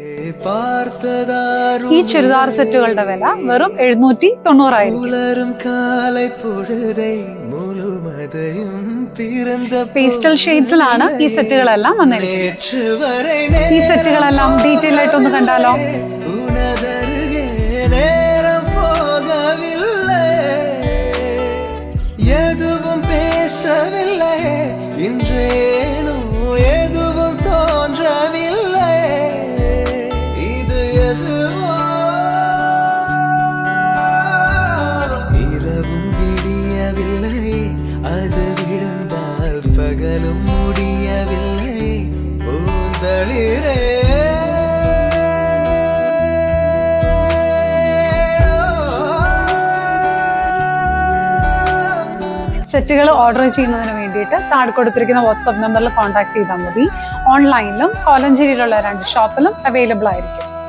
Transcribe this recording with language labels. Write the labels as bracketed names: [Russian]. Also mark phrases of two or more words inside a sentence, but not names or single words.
[Malayalam] ഈ ചുരിദാർ സെറ്റുകളുടെ വില വെറും 790 ആയിരിക്കും. പേസ്റ്റൽ ഷെയ്ഡ്സിലാണ് ഈ സെറ്റുകളെല്ലാം വന്നിരിക്കുന്നത്. ഈ സെറ്റുകളെല്ലാം ഡീറ്റെയിൽ ആയിട്ടൊന്ന് കണ്ടാലോ? [Tamil] எதுவும் பேசவில்லை, இன்றேனோ எதுவும் தோன்றவில்லை, இது எதுவோ இரவும் விடியவில்லை, அது விழுந்தால் பகலும் முடியவில்லை, பூந்தளிரே [Malayalam] സെറ്റുകൾ ഓർഡർ ചെയ്യുന്നതിന് വേണ്ടിയിട്ട് താഴെ കൊടുത്തിരിക്കുന്ന വാട്സ്ആപ്പ് നമ്പറിൽ കോൺടാക്ട് ചെയ്താൽ മതി. ഓൺലൈനിലും കോലഞ്ചേരിയിലുള്ള 2 ഷോപ്പിലും അവൈലബിൾ ആയിരിക്കും.